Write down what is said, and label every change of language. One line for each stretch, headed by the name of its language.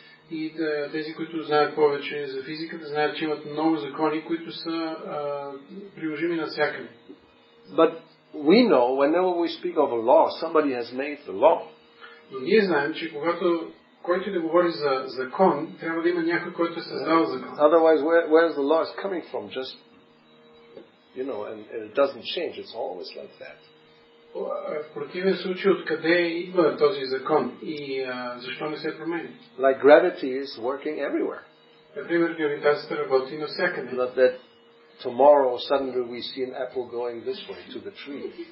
Bulgarian: И тези, които знаят повече за физиката, знаят, че имат много закони, които са приложими навсякъде.
English: But we know, whenever we speak of a law, somebody has made the law.
Bulgarian: Но ние знаем, че когато който да говори за закон, трябва да има някой, който е създал закон.
English: Otherwise, where is the law is coming from? Just, and it doesn't change. It's always like that.
Bulgarian: В противен случай, откъде идва този закон и защо не се променя?
English: Like gravity is working everywhere.
Bulgarian: Например, гравитацията работи навсякъде.
English: Not that tomorrow suddenly we see an apple going this way to the tree.